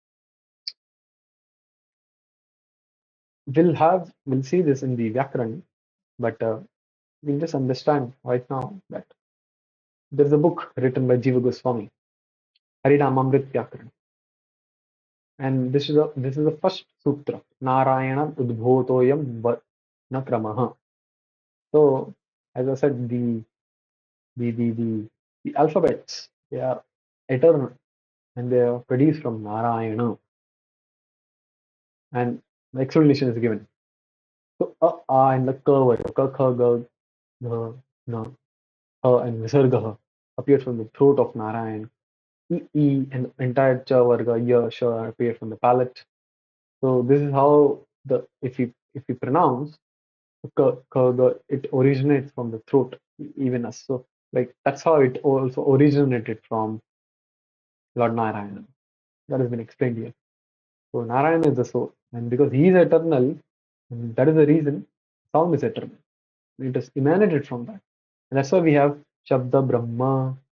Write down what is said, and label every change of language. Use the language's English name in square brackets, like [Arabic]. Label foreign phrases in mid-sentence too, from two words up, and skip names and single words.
[English] We'll see this in the Vyakaranan, but we'll just understand right now that there's a book written by Jiva Goswami, Harinamamrit Vyakaran, and this is the first sutra, [Sanskrit] नारायणाद् उद्भूतोऽयं वर्णक्रमः. [English] So, as I said, the alphabets, they are eternal and they are produced from Narayana, and the explanation is given. So, and the ka word, ka, kha, ga, gha, na, and visarga appeared from the throat of Narayan. And the entire cha varga, ya, sha appear from the palate. So this is how if you pronounce ka, ka, ga, it originates from the throat, even us. So like that's how it also originated from Lord Narayana. That has been explained here. So Narayana is the soul, and because he is eternal, that is the reason sound is eternal. It is emanated from that, and that's why we have Shabda Brahma.